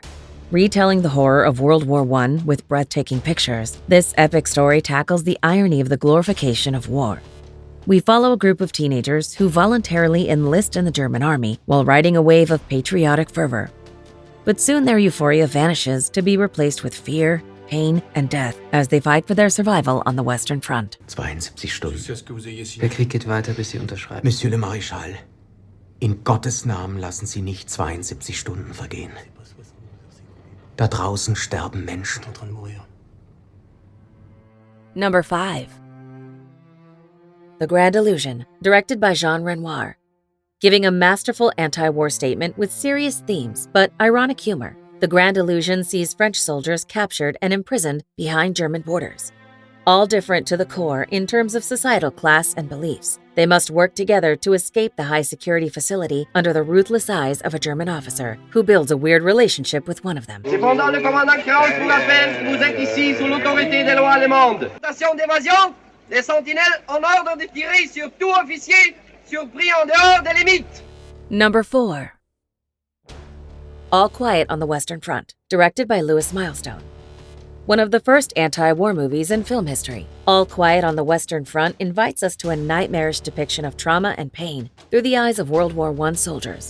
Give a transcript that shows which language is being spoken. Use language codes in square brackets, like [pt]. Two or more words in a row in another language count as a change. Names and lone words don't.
[en] Retelling the horror of World War I with breathtaking pictures, this epic story tackles the irony of the glorification of war. We follow a group of teenagers who voluntarily enlist in the German army while riding a wave of patriotic fervor. But soon their euphoria vanishes to be replaced with fear, pain, and death as they fight for their survival on the Western Front. [de] 72 Stunden. Der Krieg geht weiter, bis Sie unterschreiben. [fr] Monsieur le Maréchal, [de] in Gottes Namen lassen Sie nicht 72 Stunden vergehen. Da draußen sterben Menschen. [en] Number 5. The Grand Illusion, directed by Jean Renoir. Giving a masterful anti-war statement with serious themes but ironic humor, The Grand Illusion sees French soldiers captured and imprisoned behind German borders. All different to the core in terms of societal class and beliefs, they must work together to escape the high-security facility under the ruthless eyes of a German officer who builds a weird relationship with one of them. [fr] Cependant, le commandant Krauss vous rappelle que vous êtes ici sous l'autorité des lois allemandes. Station d'évasion, les sentinelles en ordre de tirer sur tout officier surpris en dehors des limites. [en] Number 4. All Quiet on the Western Front, directed by Louis Milestone. One of the first anti-war movies in film history, All Quiet on the Western Front invites us to a nightmarish depiction of trauma and pain through the eyes of World War I soldiers.